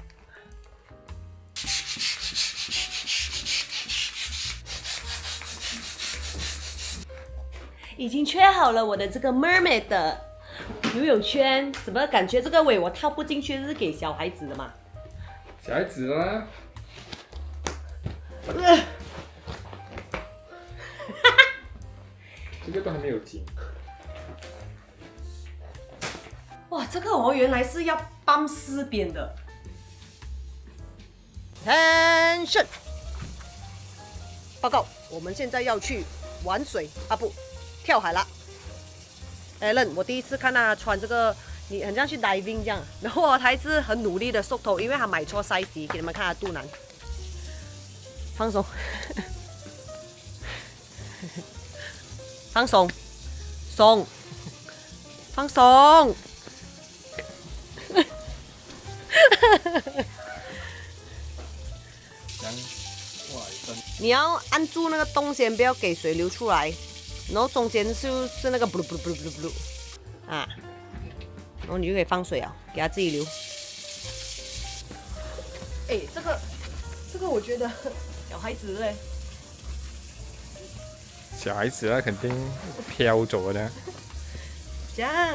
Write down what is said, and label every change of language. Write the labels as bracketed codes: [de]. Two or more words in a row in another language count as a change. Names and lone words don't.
[zh] 已經圈好了我的這個 mermaid 的游泳圈，怎麼感覺這個尾我套不進去，是給小孩子的嘛？小孩子啦。這個都還沒有緊。哇，這個我原來是要綁4邊的。Attention！報告，我們現在要去玩水啊，不，跳海了。Alan， 我第一次看到他穿這個，你很像去 diving 這樣。然後他一直很努力的縮頭，因為他買錯 size，給你們看他肚腩。放鬆，放鬆，鬆，放鬆。你要按住那個洞先，不要給水流出來，然後中間是那個 [en] blue blue blue blue blue [zh] 啊，然後你就可以放水啊，給它自己流。這個我覺得小孩子嘞，小孩子那肯定飄走的。這樣。